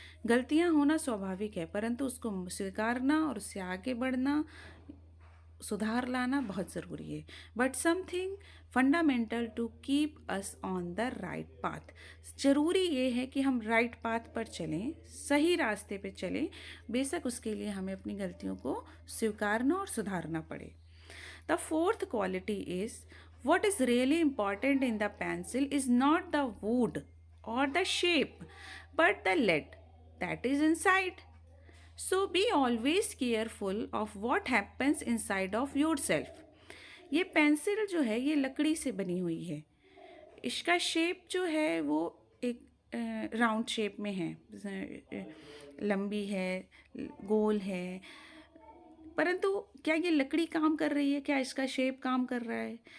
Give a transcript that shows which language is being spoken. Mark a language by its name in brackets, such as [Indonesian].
[Hindi] गलतियां होना स्वाभाविक है, परंतु उसको स्वीकारना और उससे आगे बढ़ना, सुधार लाना बहुत ज़रूरी है। [English] But something fundamental to keep us on the right path. [Hindi] ज़रूरी ये है कि हम राइट पाथ पर चलें, सही रास्ते पे चलें, बेशक उसके लिए हमें अपनी गलतियों को स्वीकारना और सुधारना पड़े। [English] The fourth quality is, what is really important in the pencil is not the wood or the shape, but the lead that is inside. So be always careful of what happens inside of yourself. [Hindi] ये pencil जो है ये लकड़ी से बनी हुई है। इसका शेप जो है वो एक राउंड शेप में है, लंबी है, गोल है। परंतु क्या ये लकड़ी काम कर रही है? क्या इसका शेप काम कर रहा है?